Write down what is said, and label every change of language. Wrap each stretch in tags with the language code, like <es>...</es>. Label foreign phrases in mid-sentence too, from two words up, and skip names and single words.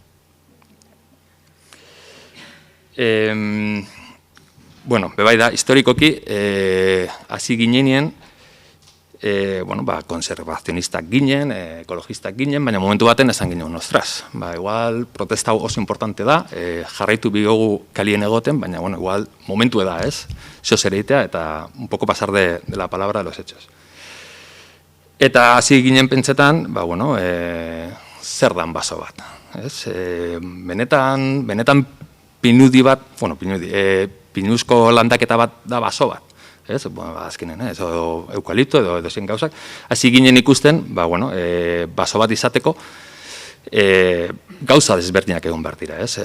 <eu>Bebai da, historikoki, hasi ginenien, konservazionistak ginen, ekologistak ginen, baina momentu baten esan ginen, ostras, igual protesta oso importante da, jarraitu bigogu kalien egoten, baina, igual momentu da, ez? Zozereitea eta</eu> <es>un poco pasar de la palabra a los hechos.</es> <eu>Eta hasi ginen pentsetan, zer dan baso bat, ez? Benetan pinudi bat, pinuzko landaketa bat da baso bat, ez? Azkenen, ez? Eukalipto edo zen gauzak. Hasi ginen ikusten, baso bat izateko, gauza desberdinak egon behar dira, ez?</eu>